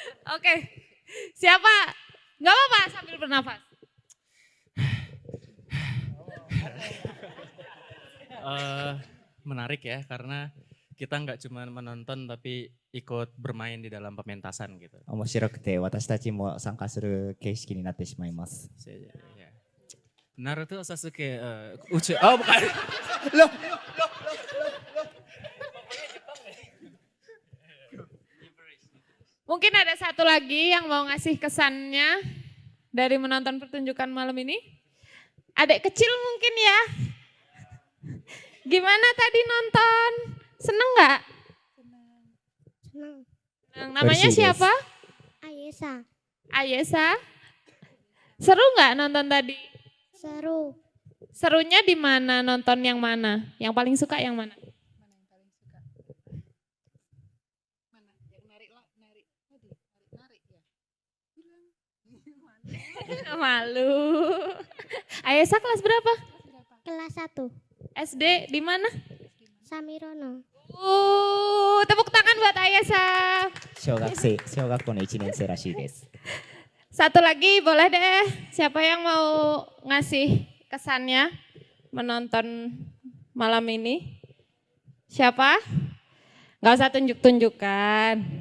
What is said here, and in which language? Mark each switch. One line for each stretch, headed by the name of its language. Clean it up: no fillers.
Indonesian: Oke, siapa? Gak apa-apa sambil bernafas. Menarik ya, karena kita nggak cuma menonton tapi ikut bermain di dalam pementasan gitu.
Japanese: 面白くて私たちも参加する形式になってしまいます。
Indonesian: Ya. Naruto Sasuke oh bukan. Mungkin ada satu lagi yang mau ngasih kesannya dari menonton pertunjukan malam ini. Adik kecil mungkin ya. Gimana tadi nonton? Seneng nggak? Senang. Namanya siapa? Ayesa. Ayesa. Seru nggak nonton tadi? Seru. Serunya di mana? Nonton yang mana? Yang paling suka yang mana? Malu. Ayesa kelas berapa? Kelas 1. SD di mana? Samirono. Tepuk tangan buat Ayesa.
Japanese: 小学校の1年生らしいです。
Indonesian: Satu lagi boleh deh. Siapa yang mau ngasih kesannya menonton malam ini? Siapa? Gak usah tunjuk-tunjukkan.